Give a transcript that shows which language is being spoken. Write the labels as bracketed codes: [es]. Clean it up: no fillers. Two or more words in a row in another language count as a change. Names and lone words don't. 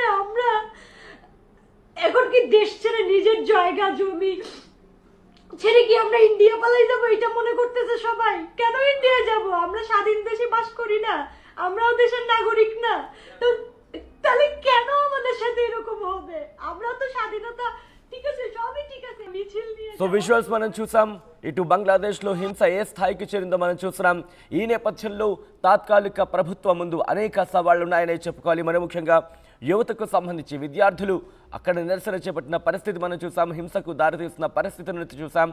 [bn] আমরা এখন কি দেশ ছেড়ে নিজের জায়গা জমি ছেড়ে কি আমরা ইন্ডিয়া পালাই যাবো এটা মনে করতেছে সবাই। কেন ইন্ডিয়া যাব? আমরা স্বাধীন দেশে বাস করি না? আমরাও দেশের নাগরিক না? তো তাহলে কেন আমাদের সাথে এরকম হবে? আমরা তো স্বাধীনতা ঠিক আছে, সবই ঠিক আছে, মিছিল নিয়ে [en] so visuals [te] మనం చూసాం. ఇటు బంగ్లాదేశ్లో హింస ఏ స్థాయికి చేరిందో మనం చూస్తున్నాం. ఈ నేపథ్యంలో తాత్కాలిక ప్రభుత్వం ముందు అనేక సవాళ్లు ఉన్నాయనే చెప్పుకోవాలి. మరి ముఖ్యంగా యువతకు సంబంధించి విద్యార్థులు అక్కడ నిరసన చేపట్టిన పరిస్థితి మనం చూసాం. హింసకు దారితీస్తున్న పరిస్థితిని చూసాం.